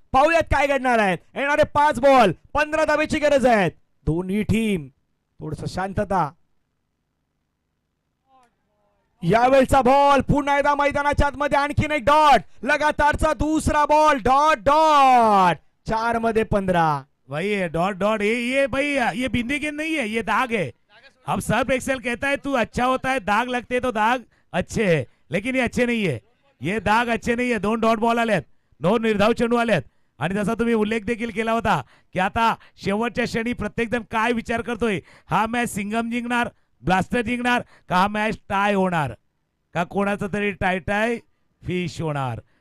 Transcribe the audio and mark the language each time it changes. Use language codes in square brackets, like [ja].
[mr] पाहूयात काय घडणार आहे. येणारे 5 बॉल 15 धावेची गरज आहे. दोन्ही टीम थोडस शांतता. यावेळचा बॉल पुन्हा एकदा मैदानाच्या आतमध्ये, आणखीन एक डॉट, लगातारचा दुसरा बॉल, डॉट डॉट. 4 मध्ये 15. [hi] भाई डॉट डॉट, ये भाई ये बिंदी गेंद नहीं है, ये दाग है. अब सर्फ एक्सेल कहता है तू अच्छा होता है, दाग लगते तो दाग अच्छे है, लेकिन ये अच्छे नहीं है. ये दाग अच्छे [mr] नाही आहे. 2 डॉट बॉल आलेत, 2 निर्धाव चेंडू आलेत. आणि जसा तुम्ही उल्लेख देखील केला होता की आता शेवटच्या क्षणी प्रत्येक जण काय विचार करतोय, हा मॅच सिंगम जिंकणार, ब्लास्टर जिंकणार का हा मॅच टाय होणार, का कोणाचा तरी टाय टाय फिश होणार.